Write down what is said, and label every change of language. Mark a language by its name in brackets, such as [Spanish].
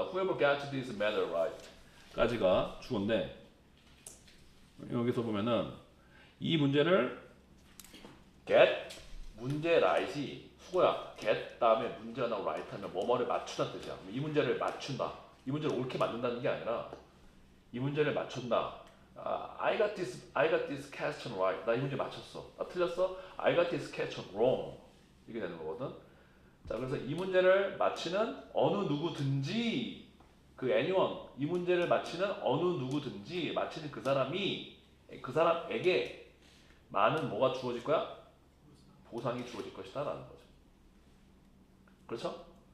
[English] Whoever gets this matter right [Korean] 까지가 주어인데, 여기서 보면은 이 문제를 get 문제 right이 수고야. get 다음에 문제가 나오고 right 하면 뭐뭐를 맞추다는 뜻이야. 이 문제를 맞춘다. 이 문제를 옳게 만든다는 게 아니라 이 문제를 맞춘다. [English] I got this question right. [Korean] 나 이 문제 맞췄어. 나 틀렸어. [English] I got this question wrong. [Korean] 이게 되는 거거든. 자, 그래서 이 문제를 맞히는 어느 누구든지 그 anyone 이 문제를 맞히는 어느 누구든지 맞히는 그 사람이 그 사람에게 많은 뭐가 주어질 거야? 보상이 주어질 것이다라는 거죠. 그렇죠?